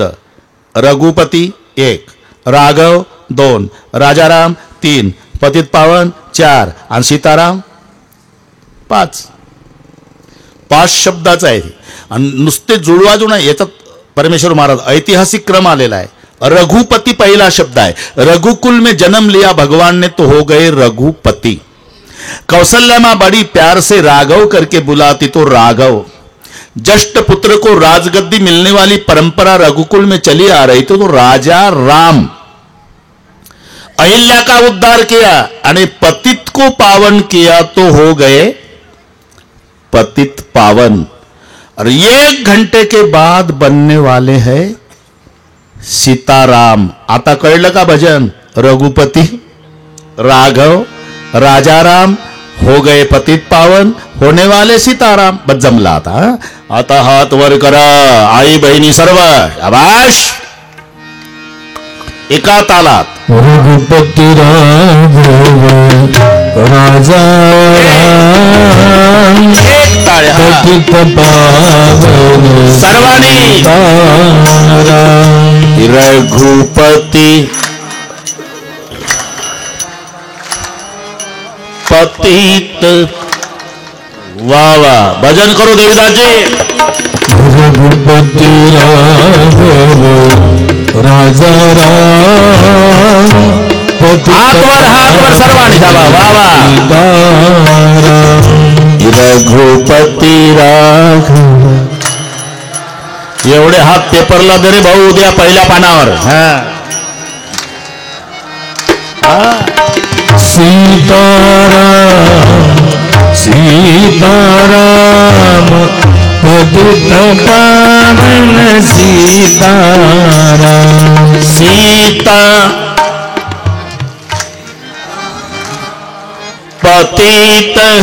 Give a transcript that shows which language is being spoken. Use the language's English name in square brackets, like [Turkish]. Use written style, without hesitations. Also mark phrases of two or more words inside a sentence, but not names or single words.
[Marathi] रघुपती 1, राघव 2, राजाराम 3, पतित पावन 4 आणि सीताराम 5. 5 शब्दाचं आहे आणि नुसते जुळवाजू नाही. याच्यात परमेश्वर महाराज ऐतिहासिक क्रम आलेला आहे. रघुपती पहिला शब्द आहे. [Hindi] रघुकुल में जन्म लिया भगवान ने तो हो गए रघुपति. कौशल्या मां बड़ी प्यार से राघव करके बुलाती तो राघव. जस्ट पुत्र को राजगद्दी मिलने वाली परंपरा रघुकुल में चली आ रही तो राजा राम. अहिल्या का उद्धार किया आणि पतित को पावन किया तो हो गए पतित पावन. और 1 घंटे के बाद बनने वाले हैं सीताराम. [Marathi] आता कळलं का भजन? [Hindi] रघुपती राघव राजाराम हो गए पतित पावन, होने वाले सीताराम. [Marathi] बस जमला आता. आता हात वर करा आई बहिणी सर्व, आभाष एका तालात. रघुपती राघव राजा एक टाळ्या पतित पावन सर्वांनी. रघुपती पतित. [Hindi] वा वा, भजन करो देवदासजी. [Marathi] रघुपती राघव राजा राम हातवर सर्वांनी दाबा. वा वा. रघुपती राघव. एवढे हात पेपरला दे भाऊ, उद्या पहिल्या पानावर. सीताराम सीताराम पतित पावन सीताराम. सीता पतित.